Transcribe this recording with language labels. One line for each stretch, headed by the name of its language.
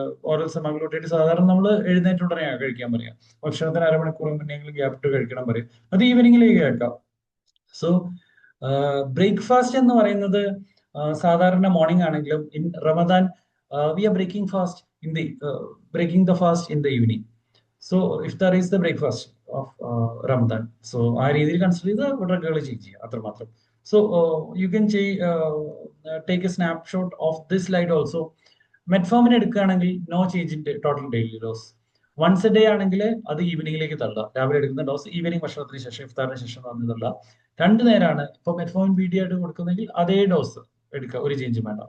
Malayalam: Oral semaglutide സാധാരണ നമ്മൾ എഴുന്നേറ്റ് ഉടനെ കഴിക്കാൻ പറയാം. ഭക്ഷണത്തിന് അരമണിക്കൂർ മുന്നെങ്കിലും ഗ്യാപ്പ് ഇട്ട് കഴിക്കണം പറയും. അത് ഈവനിങ്ങിലേക്ക് കേൾക്കാം. സോ ബ്രേക്ക്ഫാസ്റ്റ് എന്ന് പറയുന്നത് സാധാരണ മോർണിംഗ് ആണെങ്കിലും
English: In Ramadan we are breaking fast in the breaking the fast in the evening. So iftar is the breakfast of Ramadan. So ആ രീതിയിൽ consider ചെയ്ത് ഡ്രഗുകൾ change ചെയ്യുക, അത്രമാത്രം. So you can take a snapshot of this slide also.
Malayalam: Metformin എടുക്കുകയാണെങ്കിൽ
English: No change in total daily dose.
Malayalam: Once A day ആണെങ്കിൽ അത് ഈവനിങ്ങിലേക്ക് തള്ളുക. രാവിലെ എടുക്കുന്ന ഡോസ് ഈവനിങ് ഭക്ഷണത്തിന് ശേഷം, ഇഫ്താറിന് ശേഷം വന്ന് തള്ളുക. 2 നേരമാണ് ഇപ്പൊ മെറ്റ്ഫോമിൻ BD ആയിട്ട് കൊടുക്കുന്നെങ്കിൽ അതേ ഡോസ് എടുക്കുക, ഒരു ചേഞ്ചും വേണ്ട.